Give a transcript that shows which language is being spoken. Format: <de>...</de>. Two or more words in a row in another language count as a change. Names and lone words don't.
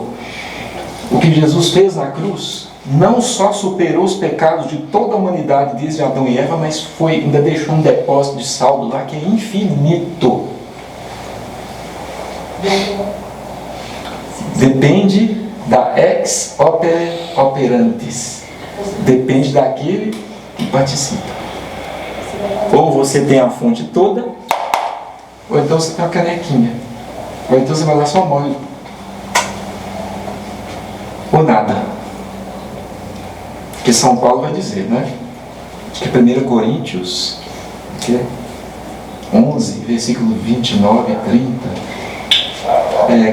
<pt>O que Jesus fez na cruz não só superou os pecados de toda a humanidade desde Adão e Eva, mas ainda deixou um depósito de saldo lá que é infinito. Depende da</pt> <la>ex opere operantis.</la> <pt>Depende daquele que participa. Ou você tem a fonte toda, ou então você tem uma canequinha. Ou então você vai lá só mole. Ou nada. Que São Paulo vai dizer, né? Acho que 1 Coríntios 11, versículo 29 a 30.</pt>